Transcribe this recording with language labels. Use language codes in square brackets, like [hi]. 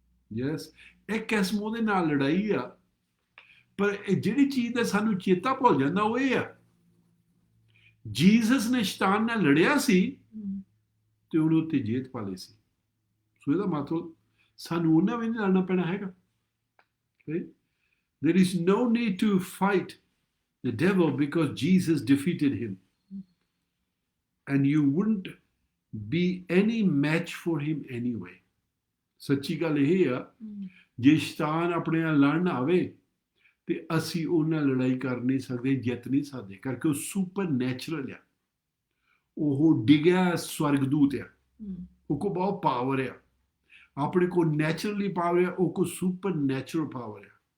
[pa] Yes, ਇੱਕ ਕਿਸਮ ਉਹਦੇ ਨਾਲ ਲੜਾਈ ਆ, ਪਰ ਜਿਹੜੀ ਚੀਜ਼ ਦਾ ਸਾਨੂੰ ਚੇਤਾ ਭੁੱਲ ਜਾਂਦਾ ਉਹ ਇਹ ਆ, ਜੀਸਸ ਨੇ ਸ਼ੈਤਾਨ ਨਾਲ ਲੜਿਆ ਸੀ ਤੇ ਉਹਨੂੰ ਉੱਤੇ ਜੇਤ ਪਾ ਲਈ ਸੀ। ਸੋ ਇਹਦਾ ਮਤਲਬ ਸਾਨੂੰ ਉਹਨਾਂ ਵੀ ਨਹੀਂ ਲੜਨਾ ਪੈਣਾ ਹੈਗਾ। [en] There is no need to fight the devil because Jesus defeated him. And you wouldn't be any match for him anyway. [pa] ਸੱਚੀ ਗੱਲ ਇਹ ਆ, ਜੇ ਸ਼ੈਤਾਨ ਆਪਣੇ ਨਾਲ ਲੜਨ ਆਵੇ ਤੇ ਅਸੀਂ ਉਹਨਾਂ ਲੜਾਈ ਕਰ ਨਹੀਂ ਸਕਦੇ, ਜਿੱਤ ਨਹੀਂ ਸਕਦੇ, ਕਰਕੇ ਉਹ ਸੁਪਰ ਨੈਚੁਰਲ ਆ। ਉਹ ਡਿੱਗਿਆ ਸਵਰਗਦੂਤ ਆ, ਉਹ ਕੋਲ ਬਹੁਤ ਪਾਵਰ ਆ। ਆਪਣੇ ਕੋਲ ਨੈਚੁਰਲੀ ਪਾਵਰ ਆ, ਉਹ ਕੋਲ ਸੁਪਰ ਨੈਚੁਰਲ ਪਾਵਰ ਆ।